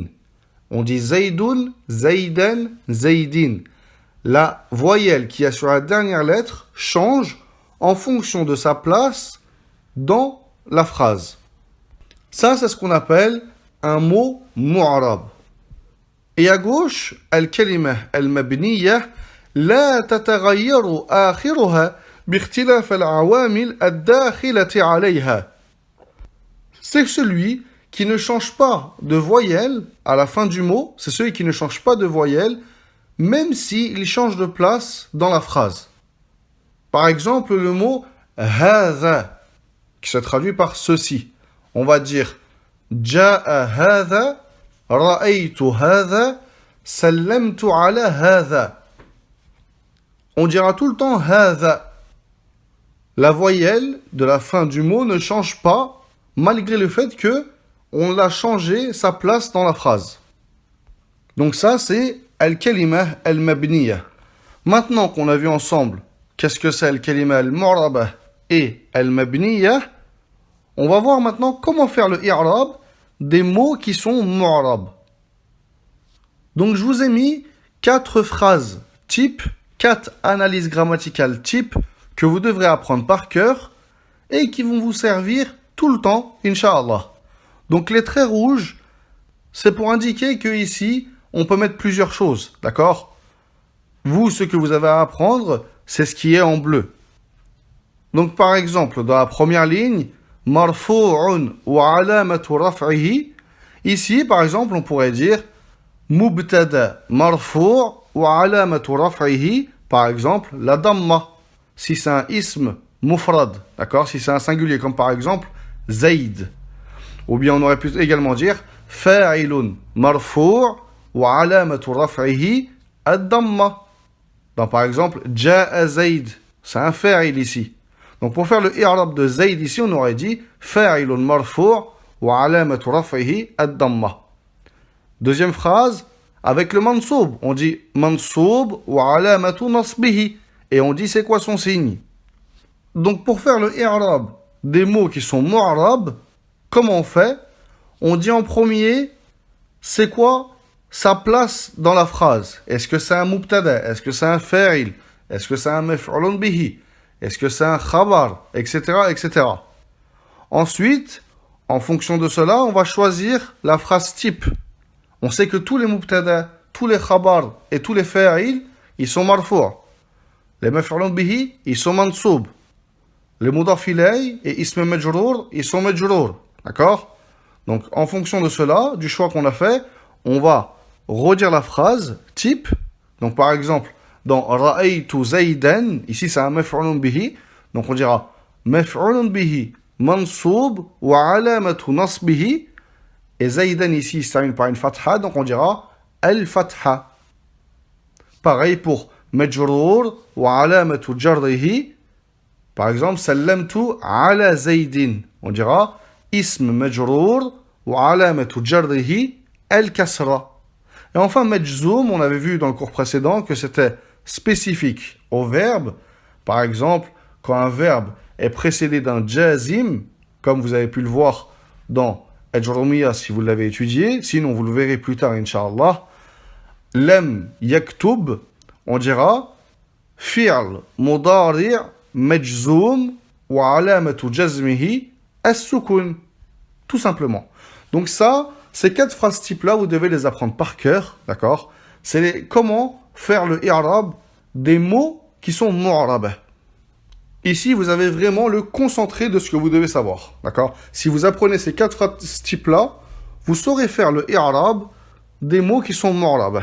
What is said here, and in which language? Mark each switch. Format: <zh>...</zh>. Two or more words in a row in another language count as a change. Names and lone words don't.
<fr>On dit Zaydun, Zaydan, Zaydin. La voyelle qui est sur la dernière lettre change en fonction de sa place dans la phrase. Ça, c'est ce qu'on appelle un mot mu'rab. Et à gauche,</fr> <ar>الكلمة المبنية لا يتغير آخرها باختلاف العوامل الداخلة عليها.</ar> <fr>C'est celui qui ne change pas de voyelle à la fin du mot, c'est celui qui ne change pas de voyelle même s'il change de place dans la phrase. Par exemple, le mot « hadha » qui se traduit par « ceci ». On va dire «</fr> <ar>جاء هذا، رأيت هذا، سلمت على هذا ».</ar> <fr>On dira tout le temps « hadha ». La voyelle de la fin du mot ne change pas, malgré le fait que on l'a changé sa place dans la phrase. Donc ça, c'est</fr> <ar>الكلمة المبنية.</ar> <fr>Maintenant qu'on a vu ensemble qu'est-ce que c'est</fr> <ar>الكلمة المعربة</ar> <fr>et al-mabniya, on va voir maintenant comment faire le i'rab des mots qui sont mu'rab. Donc je vous ai mis 4 phrases type, 4 analyses grammaticales type que vous devrez apprendre par cœur et qui vont vous servir tout le temps, Inch'Allah. Donc les traits rouges, c'est pour indiquer que ici, on peut mettre plusieurs choses, d'accord? Vous, ce que vous avez à apprendre, c'est ce qui est en bleu. Donc, par exemple, dans la première ligne,</fr> <ar>مرفوع وعلامة رفعه.</ar> <fr>Ici, par exemple, on pourrait dire</fr> <ar>مبتدأ مرفوع وعلامة رفعه.</ar> <fr>Par exemple, la damma. Si c'est un</fr> <ar>اسم مفرد,</ar> <fr>d'accord? Si c'est un singulier, comme par exemple Zayd. Ou bien on aurait pu également dire</fr> <ar>فاعل مرفوع وعلامة رفعه الضمة.</ar> <fr>Donc par exemple,</fr> <ar>جاء زيد,</ar> <fr>c'est un fa'il ici. Donc pour faire le i'rab de Zayd ici, on aurait dit</fr> <ar>فاعل مرفوع وعلامة رفعه الضمة.</ar> <fr>Deuxième phrase, avec le mansoub, on dit</fr> <ar>منصوب وعلامة نصبه.</ar> <fr>Et on dit c'est quoi son signe. Donc pour faire le i'rab des mots qui sont mu'rab, comment on fait? On dit en premier, c'est quoi sa place dans la phrase? Est-ce que c'est un mubtada? Est-ce que c'est un fa'il? Est-ce que c'est un</fr> <ar>مفعول به?</ar> <fr>Est-ce que c'est un khabar? Etc., etc. Ensuite, en fonction de cela, on va choisir la phrase type. On sait que tous les mubtada, tous les khabar et tous les fa'il, ils sont marfou'. Les</fr> <ar>مفعول به,</ar> <fr>ils sont mansoub. Les</fr> <ar>مضاف إليه</ar> <fr>et</fr> <ar>اسم مجرور,</ar> <fr>ils sont majrour. D'accord? Donc, en fonction de cela, du choix qu'on a fait, on va redire la phrase type. Donc, par exemple, dans</fr> <ar>رأيت زيدا,</ar> <fr>ici c'est un</fr> <ar>مفعول به.</ar> <fr>Donc, on dira</fr> <ar>مفعول به منصوب وعلامة نصبه.</ar> <fr>Et Zaydan ici, il se termine par une fatha, donc on dira al-fatha. Pareil pour</fr> <ar>مجرور وعلامة جره.</ar> <fr>Par exemple,</fr> <ar>سلمت على زيد.</ar> <fr>On dira</fr> <ar>اسم مجرور وعلامة جره الكسرة.</ar> <fr>Et enfin, majzoum, on avait vu dans le cours précédent que c'était spécifique au verbe. Par exemple, quand un verbe est précédé d'un jazim, comme vous avez pu le voir dans Ajrumiya si vous l'avez étudié, sinon vous le verrez plus tard, Inch'Allah.</fr> <ar>لم يكتب,</ar> <fr>on dira</fr> <ar>فعل مضارع مجزوم وعلامة جزمه السكون.</ar> <fr>Tout simplement. Donc ça, ces 4 phrases types-là, vous devez les apprendre par cœur, d'accord? C'est comment faire le i'rab des mots qui sont mu'rabah. Ici, vous avez vraiment le concentré de ce que vous devez savoir, d'accord? Si vous apprenez ces 4 phrases types-là, vous saurez faire le i'rab des mots qui sont mu'rabah.</fr>